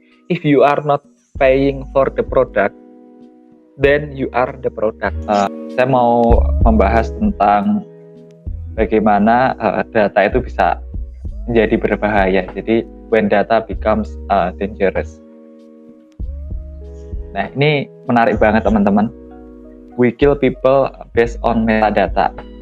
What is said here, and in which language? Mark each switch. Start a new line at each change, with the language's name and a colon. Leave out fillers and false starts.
English: if you are not paying for the product, then you are the product.
Indonesian: Saya mau membahas tentang bagaimana data itu bisa menjadi berbahaya. Jadi
English: when data becomes dangerous.
Indonesian: Nah, ini menarik banget teman-teman.
English: We kill people based on metadata.